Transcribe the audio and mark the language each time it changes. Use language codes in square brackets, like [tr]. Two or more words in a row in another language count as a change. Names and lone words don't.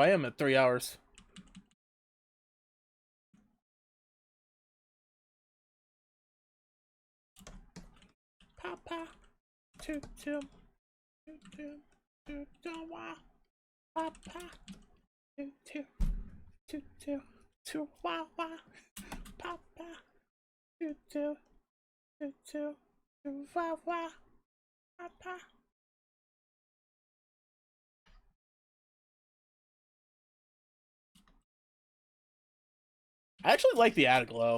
[en] I am at 3 hours. Papa, choo choo, choo choo, choo choo, wah. Papa, choo choo, choo choo, choo wah wah. Papa, choo choo, choo choo, choo wah wah. Papa. I actually like the added glow.